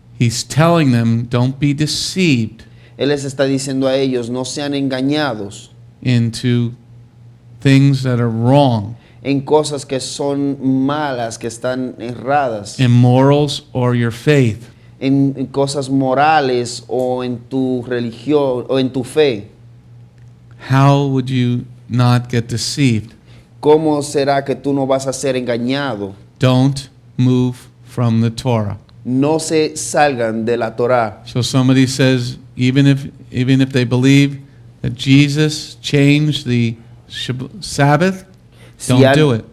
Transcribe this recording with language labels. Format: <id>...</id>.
<en>He's telling them, don't be deceived</en> <es>Él les está diciendo a ellos, no sean engañados</es> <en>into things that are wrong</en> <es>en cosas que son malas, que están erradas,</es> <en>in morals or your faith.</en> <es>en cosas morales o en tu religión o en tu fe.</es> <en>How would you not get deceived?</en> <es>¿Cómo será que tú no vas a ser engañado?</es> <en>Don't move from the Torah.</en> <es>No se salgan de la Torá.</es> <en>So somebody says, even if they believe that Jesus changed the Sabbath, don't do it.</en>